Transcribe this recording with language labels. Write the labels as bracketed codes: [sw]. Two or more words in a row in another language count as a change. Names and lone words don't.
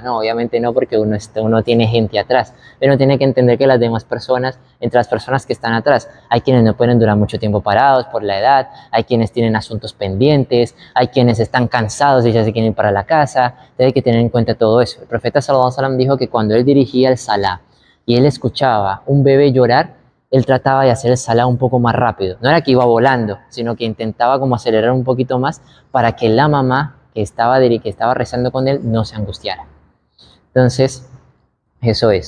[es] No, obviamente no, porque uno tiene gente atrás. Pero uno tiene que entender que las demás personas, entre las personas que están atrás, hay quienes no pueden durar mucho tiempo parados por la edad, hay quienes tienen asuntos pendientes, hay quienes están cansados y ya se quieren ir para la casa. Hay que tener en cuenta todo eso. El profeta [ar] صلى الله عليه وسلم [es] dijo que cuando él dirigía el salah y él escuchaba un bebé llorar, él trataba de hacer el salah un poco más rápido. No era que iba volando, sino que intentaba como acelerar un poquito más para que la mamá que estaba rezando con él no se angustiara. Entonces, eso es.